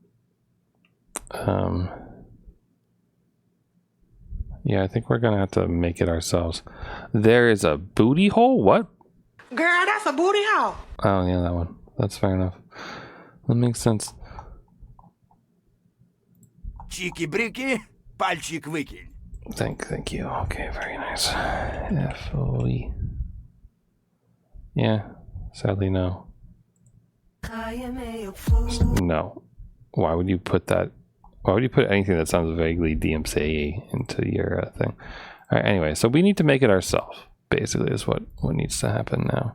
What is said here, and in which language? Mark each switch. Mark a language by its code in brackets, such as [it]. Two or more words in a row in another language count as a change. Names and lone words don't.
[en] Yeah, I think we're gonna have to make it ourselves. There is a booty hole? What? Girl, that's a booty hole. Oh yeah, that one. That's fair enough. That makes sense. [ru] Чики-брики, пальчик выкинь. [en] Thank you. Okay, very nice. F.O.E. Yeah, sadly no. No. Why would you put that? Why would you put anything that sounds vaguely DMCA into your thing? All right, anyway, so we need to make it ourselves, basically is what needs to happen now.